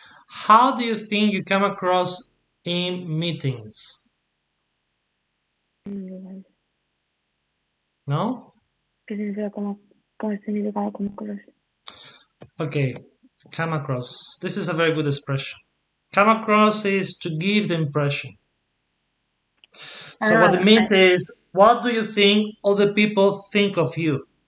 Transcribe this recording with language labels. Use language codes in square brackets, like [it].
[en] How do you think you come across in meetings? Mm, [es] No? ¿Qué significa cómo significa como cross? [en] Okay, come across. This is a very good expression. Come across is to give the impression. So what it Ah, means is, what do you think other people think of you?